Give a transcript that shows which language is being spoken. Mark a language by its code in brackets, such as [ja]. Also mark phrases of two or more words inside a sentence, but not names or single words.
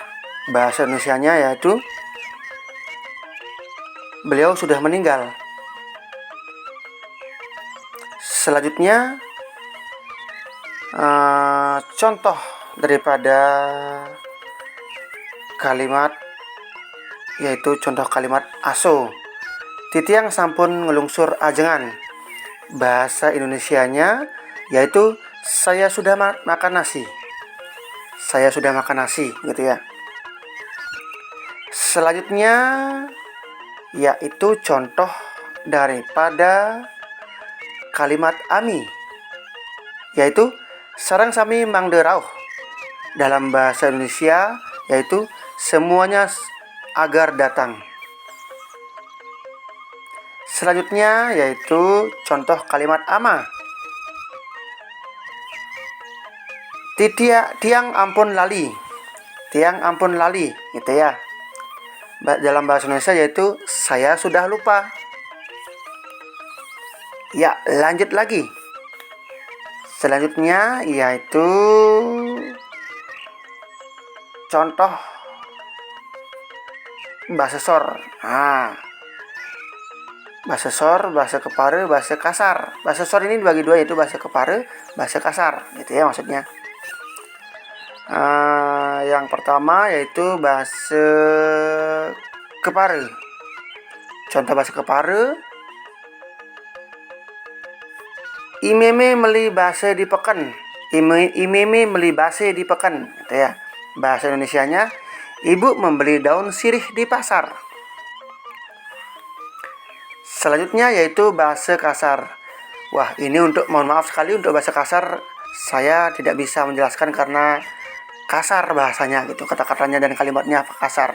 [id] Bahasa Indonesianya yaitu beliau sudah meninggal. Selanjutnya contoh daripada kalimat yaitu contoh kalimat aso, [ban] titiang sampun ngelungsur ajengan. [id] Bahasa Indonesianya yaitu saya sudah makan nasi. Saya sudah makan nasi, gitu ya. Selanjutnya yaitu contoh daripada kalimat ami, yaitu [ban] sarang sami mangderauh. [id] Dalam bahasa Indonesia yaitu semuanya agar datang. Selanjutnya yaitu contoh kalimat ama, [ban] tiang ampun lali. Tiang ampun lali, [id] gitu ya. Dalam bahasa Indonesia yaitu saya sudah lupa. Ya, lanjut lagi. Selanjutnya yaitu contoh bahasa Sor. Bahasa Sor, bahasa Kepare, bahasa kasar. Bahasa Sor ini dibagi dua, yaitu bahasa Kepare, bahasa kasar, gitu ya maksudnya. Yang pertama yaitu bahasa Kepare. Contoh bahasa Kepare, [ban] imeme meli base di peken. Imeme meli base di peken, [id] gitu ya. Bahasa Indonesianya, ibu membeli daun sirih di pasar. Selanjutnya yaitu bahasa kasar. Wah, ini mohon maaf sekali untuk bahasa kasar saya tidak bisa menjelaskan karena kasar bahasanya gitu, kata-katanya dan kalimatnya kasar.